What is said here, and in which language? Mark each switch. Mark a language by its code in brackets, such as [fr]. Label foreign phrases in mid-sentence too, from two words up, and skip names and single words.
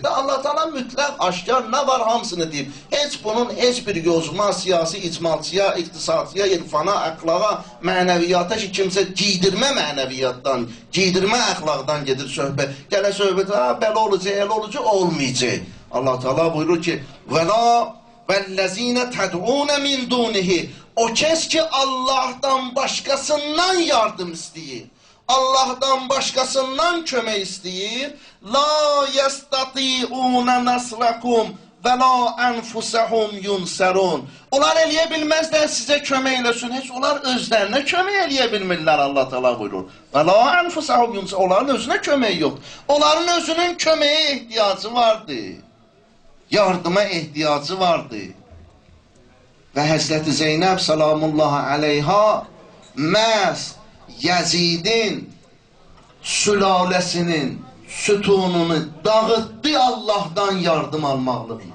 [az] Allah Teala mütləq, aşkar, nə var hamısını deyib. Heç bunun heç bir yozma, siyasi, icmalçıya, iqtisadçıya, irfana, əxlaqa, mənəviyyata ki, kimsə giydirmə mənəviyyatdan, giydirmə əxlaqdan gedir söhbət. Gələ söhbət, belə olacaq, elə olacaq, olmayacaq. Allah Teala buyurur ki, [ar] وَالَّذ۪ينَ تَدْعُونَ مِنْ دُونِهِ. [az] O kes ki [tr] Allah'tan başkasından yardım [az] istəyir. [tr] Allah'tan başkasından [az] kömək istəyir. [ar] لَا يَسْتَطِيعُونَ نَصْرَكُمْ وَلَا أَنْفُسَهُمْ يُنْسَرُونَ. [az] Onlar eləyə bilməzlər sizə kömək eləsin. Heç onlar özlərinə kömək eləyə bilmirlər, Allah Teala buyurur. [ar] وَلَا أَنْفُسَهُمْ يُنْسَرُونَ. [az] Onların özünə kömək yoxdur. Onların özünün köməyə ehtiyacı vardı. Yardıma ehtiyacı vardı. Və Həzrəti Zeynəb [ar] سلام الله عليها [az] məhz Yezidin sülaləsinin sütununu dağıtdı Allah'tan yardım almaqlığına.